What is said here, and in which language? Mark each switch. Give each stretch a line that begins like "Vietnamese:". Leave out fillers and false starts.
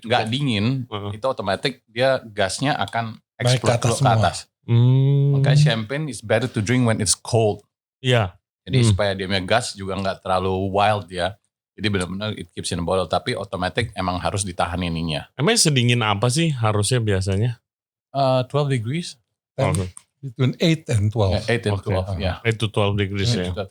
Indonesian: nggak dingin, itu otomatis dia gasnya akan explode ke atas. Makanya
English: champagne is better to drink when it's cold.
Indonesian: Iya. Jadi supaya dia punya gas juga nggak terlalu wild ya. Jadi benar-benar
English: it keeps in the bottle.
Indonesian: Tapi otomatis emang harus ditahan ininya. Emang sedingin apa sih harusnya biasanya?
English: 12 degrees. Between 8 and 12. 8 and 12 ya. 8 to 12 degrees ya.